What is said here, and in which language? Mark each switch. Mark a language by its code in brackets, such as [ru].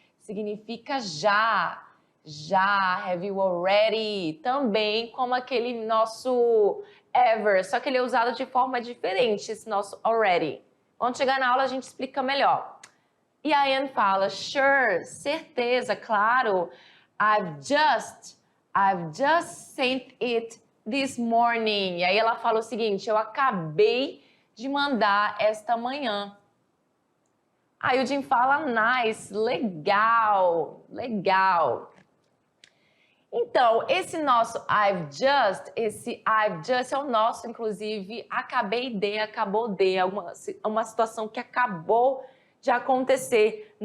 [pt] Significa já. Já, [en] have you already? [pt] Também como aquele nosso ever, só que ele é usado de forma diferente, esse nosso already. Quando chegar na aula a gente explica melhor. E a Anne fala, sure, certeza, claro. [en] I've just sent it this morning. [pt] E aí ela fala o seguinte, eu acabei de mandar esta manhã. Aí o Jim fala, nice, legal, legal. Então, esse nosso I've just é o nosso, inclusive, acabei de, acabou de, uma situação que acabou de acontecer.